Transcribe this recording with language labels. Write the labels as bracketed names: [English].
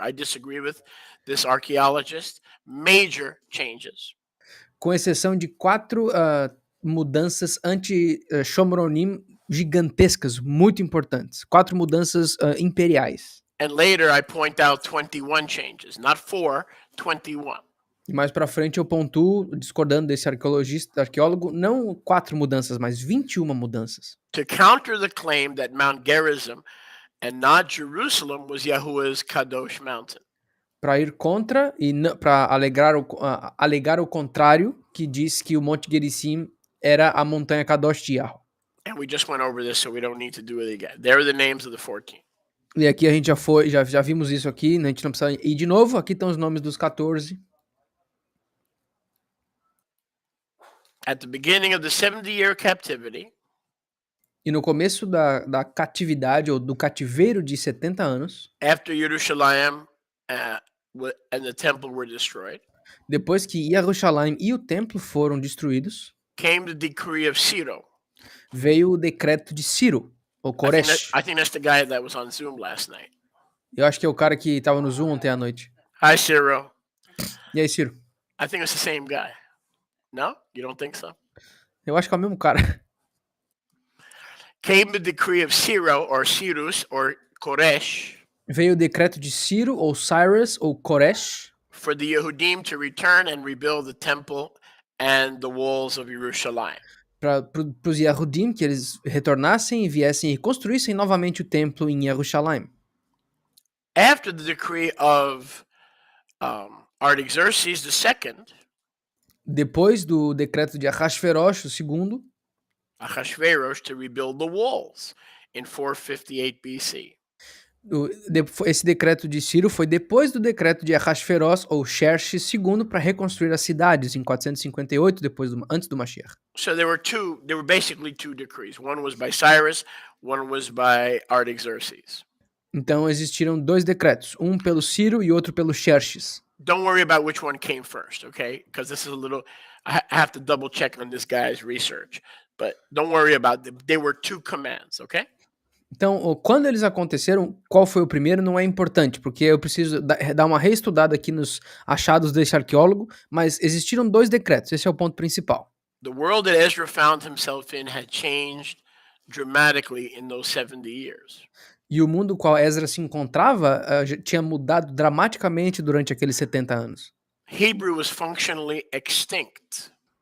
[English] I disagree with this archaeologist. Major changes. [Portuguese] Com exceção de 4 mudanças anti-Shomronim gigantescas, muito importantes. 4 mudanças imperiais. [English] And later I point out 21 changes, not 4, 21. [Portuguese] E mais pra frente eu pontuo, discordando desse arqueólogo, não 4 mudanças, mas 21 mudanças. [English] To counter the claim that Mount Gerizim and not Jerusalem was Yahuwah's Kadosh mountain. [Portuguese] Para ir contra e para alegar o contrário, que diz que o Monte Gerizim era a montanha Kadosh de Yahweh. [English] And we just went over this, so we don't need to do it again. There are the names of the 14. [Portuguese] E aqui a gente já vimos isso aqui, né? A gente não precisa ir de novo. Aqui estão os nomes dos 14. [English] At the beginning of the 70-year captivity, [Portuguese] e no começo da catividade, ou do cativeiro de 70 anos, [English] after Yerushalayim and the temple were destroyed, [Portuguese] depois que Jerusalém e o templo foram destruídos, [English] came the decree of Ciro. [Portuguese] Veio o decreto de Ciro, ou Koresh. [English] I think that's the guy that was on Zoom last night. [Portuguese] Eu acho que é o cara que estava no Zoom ontem à noite. [English] Hi, Ciro. [Portuguese] E aí, Ciro? [English] I think it's the same guy. No? You don't think so? [Portuguese] Eu acho que é o mesmo cara. [English] Came the decree of Ciro, or Cyrus, or Koresh. [Portuguese] Veio o decreto de Ciro, ou Cyrus, ou Koresh. [English] For the Yehudim to return and rebuild the temple and the walls of Jerusalem. [Portuguese] Para os Yehudim, que eles retornassem e viessem e construíssem novamente o templo em Jerusalém. [English] After the decree of Artaxerxes II, [Portuguese] depois do decreto de Ahasverosh II, [English] Ahasuerus to rebuild the walls in 458 BC. [Portuguese] Esse decreto de Ciro foi depois do decreto de Ahasverosh ou Xerxes II para reconstruir as cidades em 458 antes do Mashiach. [English] So there were basically two decrees. One was by Cyrus, one was by Artaxerxes. [Portuguese] Então existiram 2 decretos, um pelo Ciro e outro pelo Xerxes. [English] Don't worry about which one came first, okay? Because this is a little I have to double check on this guy's research. But don't worry about them. They were 2 commands, okay? [Portuguese] Então, quando eles aconteceram, qual foi o primeiro não é importante, porque eu preciso dar uma reestudada aqui nos achados desse arqueólogo, mas existiram 2 decretos, esse é o ponto principal. [English] The world that Ezra found himself in had changed dramatically in those 70 years. [Portuguese] E o mundo qual Ezra se encontrava tinha mudado dramaticamente durante aqueles 70 anos. [English] Hebrew was functionally extinct.